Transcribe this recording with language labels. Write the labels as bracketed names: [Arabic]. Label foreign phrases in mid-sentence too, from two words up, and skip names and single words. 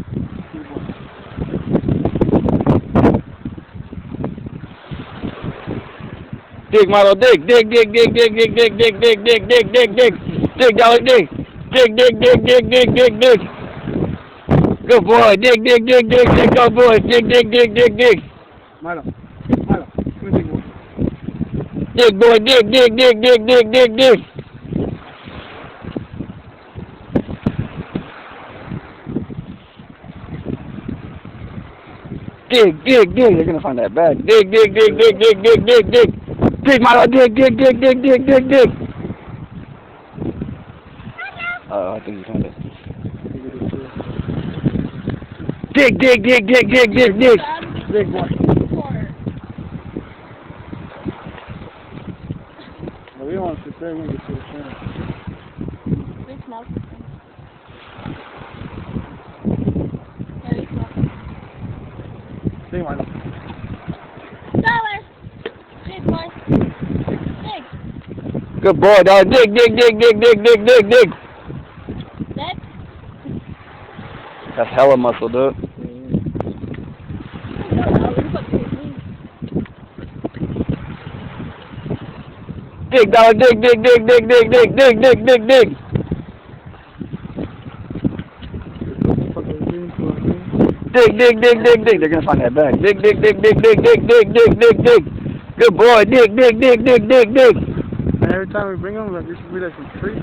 [English] Dig, Milo, dig, dig, dig, dig, dig, dig, dig, dig, dig, dig, dig, dig, dig. Dig, Dolly, dig. Dig, dig, dig, dig, dig, dig, dig. Good boy. Dig, dig, dig, dig, dig. Good boy. Dig, dig, dig, dig, dig. Milo. Milo. Come and dig one. Dig, boy. Dig, dig, dig, dig, dig, dig, dig. Dig, dig, dig. They're gonna find that bag. Dig, dig, dig, dig, dig, dig, dig, dig. Dig, Milo. Dig, dig, dig, dig, dig, dig, dig. I think you found it. Dig, dig, dig, dig, dig, dig, dig. Dig one. Well, we don't want to sit there. We're going to get to the channel. They smell. Dig, Milo. Dollar. Big boy. Big. Good boy, dog. Dig, dig, dig, dig, dig, dig, dig, dig. That. That's hella muscle, dude. Dig, dog. Dig, dig, dig, dig, dig, dig, dig, dig, dig, dig. Dig, dig, dig, dig, dig. They're gonna find that bag. Dig, dig, dig, dig, dig, dig, dig, dig, dig, dig. Good boy. Dig, dig, dig, dig, dig, dig. And every time we bring them, like, this will be like some treats.